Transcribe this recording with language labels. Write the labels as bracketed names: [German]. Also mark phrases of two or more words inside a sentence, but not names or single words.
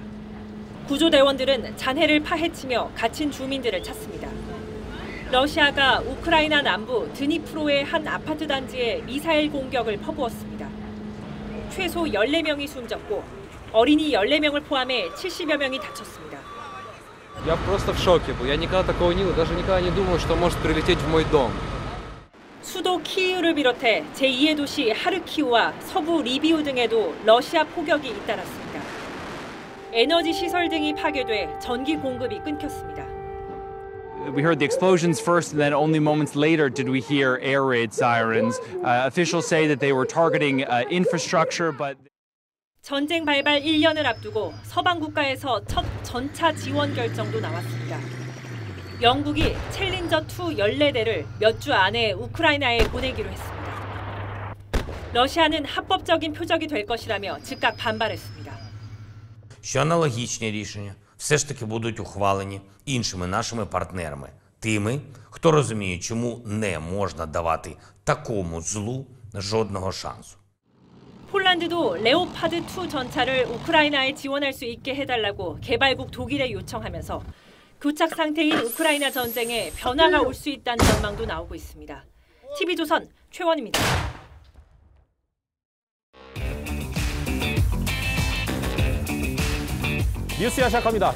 [Korean] 구조대원들은 잔해를 파헤치며 갇힌 주민들을 찾습니다. 러시아가 우크라이나 남부 드니프로의 한 아파트 단지에 미사일 공격을 퍼부었습니다. 최소 14명이 숨졌고 어린이 14명을 포함해 70여 명이 다쳤습니다. [Russian] Я просто в шоке был. Я никогда такого не видел, даже никогда не думал, что может прилететь в мой дом. [Korean] 수도 키이우를 비롯해 제2의 도시 하르키우와 서부 리비우 등에도 러시아 포격이 잇따랐습니다. 에너지 시설 등이 파괴돼 전기 공급이 끊겼습니다. [English] We heard the explosions first, and then only moments later did we hear air raid sirens. Officials say that they were targeting infrastructure, but [Korean] 전쟁 발발 1년을 앞두고 서방 국가에서 첫 전차 지원 결정도 나왔습니다. 영국이 챌린저2 14대를 몇 주 안에 우크라이나에 보내기로 했습니다. 러시아는 합법적인 표적이 될 것이라며 즉각 반발했습니다. [Ukrainian] що аналогічні рішення все ж таки будуть ухвалені іншими нашими партнерами, тими, хто розуміє, чому не можна давати такому злу жодного шансу. [Korean] 폴란드도 레오파드2 전차를 우크라이나에 지원할 수 있게 해달라고 개발국 독일에 요청하면서 교착 상태인 우크라이나 전쟁에 변화가 올 수 있다는 전망도 나오고 있습니다. TV조선 최원입니다. 뉴스야 시작합니다.